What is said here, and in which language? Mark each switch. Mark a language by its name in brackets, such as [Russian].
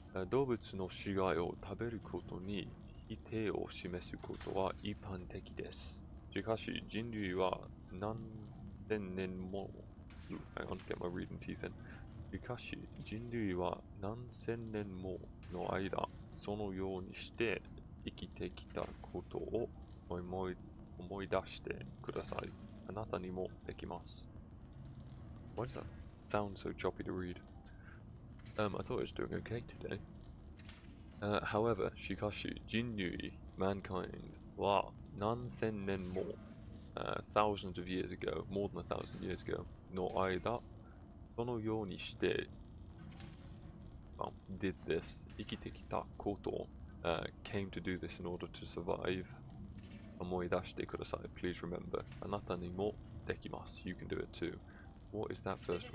[Japanese] 動物の死骸を食べることに否定を示すことは一般的です。しかし人類は何千年も [English] Hang on, get my reading teeth in. [Japanese] しかし人類は何千年もの間そのようにして生きてきたことを思い出してください。あなたにもできます。 [English] Why does that sound so choppy to read? I thought I was doing okay today. However, [Japanese] しかし人類 [English] mankind [Japanese] は何千年も [English] thousands of years ago, more than 1,000 years ago [Japanese] の間そのようにして、 [English] did this [Japanese] 生きてきたこと、 [English] came to do this in order to survive [Japanese] 思い出してください [English] Please remember [Japanese] あなたにもできます [English] You can do it too What is that first